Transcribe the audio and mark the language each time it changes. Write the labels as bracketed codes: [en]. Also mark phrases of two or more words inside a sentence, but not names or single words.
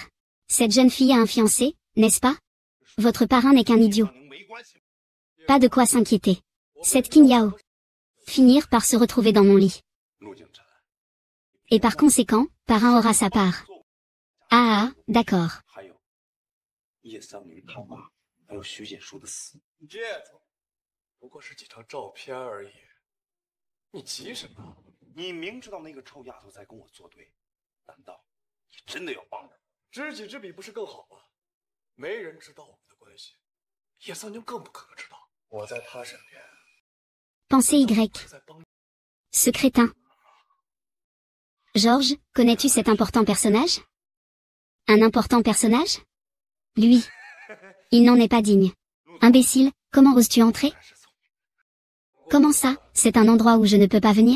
[fr] Cette jeune fille a un fiancé, n'est-ce pas? Votre parrain n'est qu'un idiot. Pas de quoi s'inquiéter. Cette Qin Yao. Finir par se retrouver dans mon lit. Et par conséquent, parrain aura sa part. Ah, d'accord. [zh] 叶三明他妈还有徐简书的死，叶总，不过是几张照片而已，你急什么？你明知道那个臭丫头在跟我作对，难道你真的要帮着？知己知彼不是更好吗？没人知道我们的关系，叶三娘更不可能知道。我在她身边。 [fr] Pensez Y. Ce crétin. Georges, connais-tu cet important personnage? Un important personnage? Lui. Il n'en est pas digne. Imbécile, comment oses-tu entrer? Comment ça, c'est un endroit où je ne peux pas venir?